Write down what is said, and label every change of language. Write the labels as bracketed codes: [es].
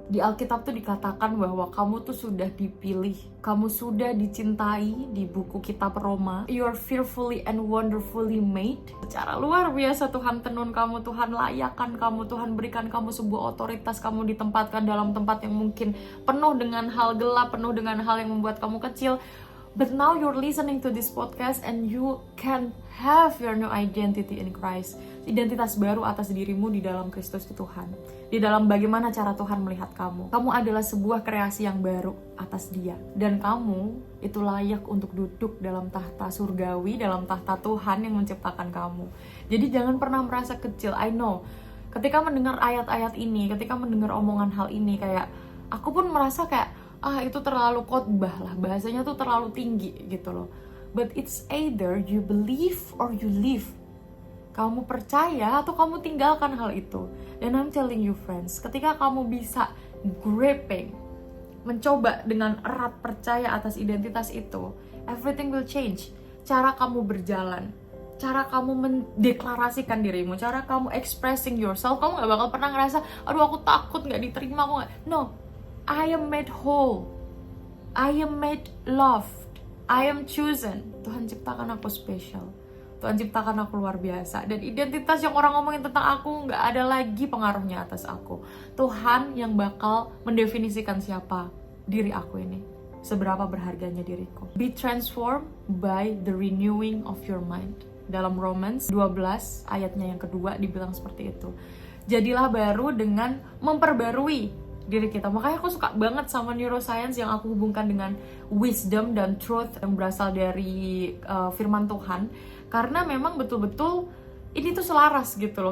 [id] Di Alkitab tuh dikatakan bahwa kamu tuh sudah dipilih, kamu sudah dicintai. Di buku kitab Roma, [en] you're fearfully and wonderfully made. [id] Secara luar biasa Tuhan tenun kamu, Tuhan layakkan kamu, Tuhan berikan kamu sebuah otoritas. Kamu ditempatkan dalam tempat yang mungkin penuh dengan hal gelap, penuh dengan hal yang membuat kamu kecil. [en] But now you're listening to this podcast and you can have your new identity in Christ. [id] Identitas baru atas dirimu di dalam Kristus Tuhan. Di dalam bagaimana cara Tuhan melihat kamu. Kamu adalah sebuah kreasi yang baru atas Dia. Dan kamu itu layak untuk duduk dalam tahta surgawi, dalam tahta Tuhan yang menciptakan kamu. Jadi jangan pernah merasa kecil. [en] I know, [id] ketika mendengar ayat-ayat ini, ketika mendengar omongan hal ini, kayak aku pun merasa kayak itu terlalu khotbah lah, bahasanya tuh terlalu tinggi gitu loh. [en] But it's either you believe or you leave. [id] Kamu percaya atau kamu tinggalkan hal itu. [en] And I'm telling you friends, [id] ketika kamu bisa gripping, mencoba dengan erat percaya atas identitas itu, [en] everything will change. [id] Cara kamu berjalan, cara kamu mendeklarasikan dirimu, cara kamu [en] expressing yourself, [id] kamu gak bakal pernah ngerasa, aduh aku takut gak diterima, aku gak. [en] No, I am made whole. I am made loved. I am chosen. [id] Tuhan ciptakan aku spesial. Tuhan ciptakan aku luar biasa. Dan identitas yang orang ngomongin tentang aku gak ada lagi pengaruhnya atas aku. Tuhan yang bakal mendefinisikan siapa diri aku ini. Seberapa berharganya diriku. [en] Be transformed by the renewing of your mind. [id] Dalam Romans 12 ayatnya yang kedua dibilang seperti itu. Jadilah baru dengan memperbarui diri kita. Makanya aku suka banget sama neuroscience yang aku hubungkan dengan wisdom dan truth yang berasal dari firman Tuhan. Karena memang betul-betul ini tuh selaras gitu loh.